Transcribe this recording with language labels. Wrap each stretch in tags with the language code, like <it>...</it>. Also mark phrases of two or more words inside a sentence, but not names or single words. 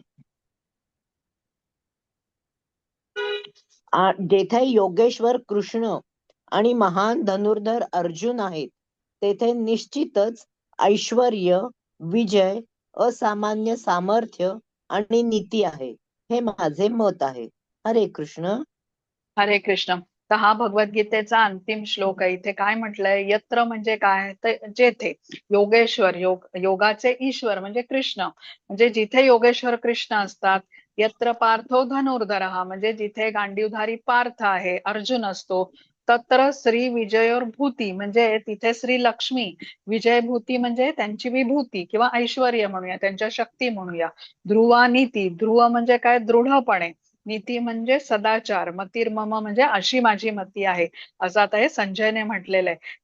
<mr>जेथे योगेश्वर कृष्ण आणि महान धनुर्धर अर्जुन आहेत तेथे निश्चितच ऐश्वर्य, विजय, असामान्य सामर्थ्य आणि नीती आहे, हे माझे मत आहे.</mr> <sa>हरे कृष्ण. हरे कृष्ण.</sa> <mr>तर हा भगवद्गीतेचा अंतिम श्लोक आहे. इथे काय म्हटलंय, यत्र म्हणजे काय तर जेथे, योगेश्वर योगाचे ईश्वर म्हणजे कृष्ण, म्हणजे जिथे योगेश्वर कृष्ण असतात.</mr> <sa>यत्र पार्थो धनुर्धर</sa> <mr>म्हणजे जिथे गांडीवधारी पार्थ आहे, अर्जुन असतो.</mr> <sa>तत्र श्री विजयोर भूती</sa> <mr>म्हणजे तिथे श्री लक्ष्मी, विजयभूती म्हणजे त्यांची विभूती किंवा ऐश्वर्य म्हणूया, त्यांच्या शक्ती म्हणूया.</mr> <sa>ध्रुवा नीती,</sa> <mr>ध्रुव म्हणजे काय, दृढपणे. नीती म्हणजे सदाचार. मतिर्मम म्हणजे अशी माझी मती आहे, असं आता हे संजयने म्हटलेलं आहे.</mr>